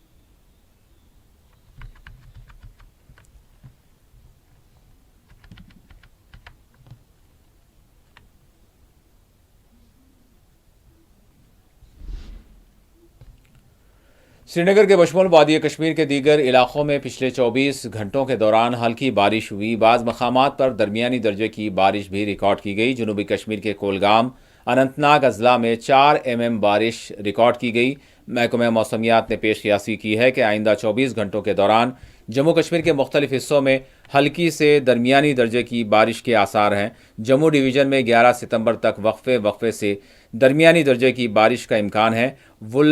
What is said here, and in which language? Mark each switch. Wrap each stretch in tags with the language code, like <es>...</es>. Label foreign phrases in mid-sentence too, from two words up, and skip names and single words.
<ur>سری نگر کے بشمول وادی کشمیر کے دیگر علاقوں میں پچھلے 24 گھنٹوں کے دوران ہلکی بارش ہوئی. بعض مقامات پر درمیانی درجے کی بارش بھی ریکارڈ کی گئی. جنوبی کشمیر کے کولگام، اننت ناگ اضلاع میں 4 mm بارش ریکارڈ کی گئی. محکمہ موسمیات نے پیش قیاسی کی ہے کہ آئندہ 24 گھنٹوں کے دوران جموں کشمیر کے مختلف حصوں میں ہلکی سے درمیانی درجے کی بارش کے آثار ہیں. جموں ڈویژن میں 11 ستمبر تک وقفے سے درمیانی درجے کی بارش کا امکان ہے.</ur>